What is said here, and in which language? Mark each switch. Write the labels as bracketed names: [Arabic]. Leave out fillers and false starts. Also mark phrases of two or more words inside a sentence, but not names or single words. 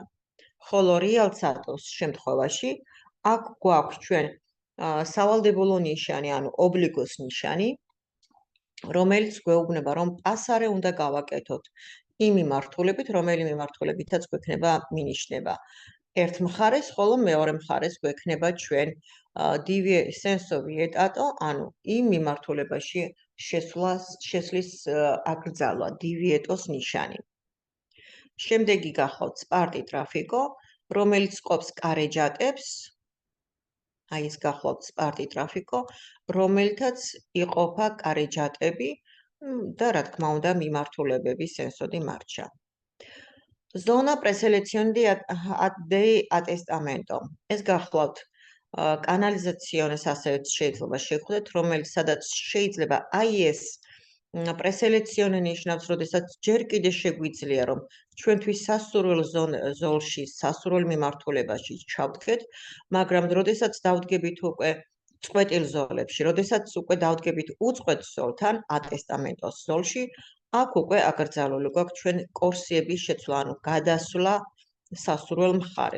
[Georgian] ხოლო რეალსადოს შემთხვევაში აქ გვაქვს ჩვენ სავალდებულო ნიშანი, ანუ ობლიგოს ნიშანი, რომელიც გვეუბნება, რომ პასარე უნდა გავაკეთოთ იმ მიმართულებით, რომელი მიმართულებითაც გვექნება მინიშნება. ერთ მხარეს, ხოლო მეორე მხარეს გვექნება ჩვენ [Italian] senso vietato, [Georgian] ანუ იმ მიმართულებაში შესვლის აკრძალვა, divietos ნიშანი. შემდეგი გახლავთ [Italian] sparti traffico, [Georgian] რომელიც ყოფს კარეჯატებს, აი ეს გახლავთ [Italian] sparti traffico, [Georgian] რომელთაც იყოფა კარეჯატები და რა თქმა უნდა მიმართულებები [Italian] senso di marcia. Zona preselezione di attestamento. [Georgian] ეს გახლავთ კანალიზაციონის ასეც შეიძლება შეგხვდეთ, რომელიც სადაც შეიძლება აი ეს preselezione ნიშნავს, როდესაც ჯერ კიდე შეგვიძლია, რომ ჩვენთვის სასურველ ზოლში, სასურველ მიმართულებაში ჩავდგეთ, მაგრამ როდესაც დავდგებით უკვე წყვეტილ ზოლებში, როდესაც უკვე დავდგებით უწყვეტ ზოლთან, ატესტამენტოს ზოლში, აქ უკვე აკრძალული გვაქვს ჩვენ კორსიების შეცვლა, ანუ გადასვლა სასურველ მხარეს.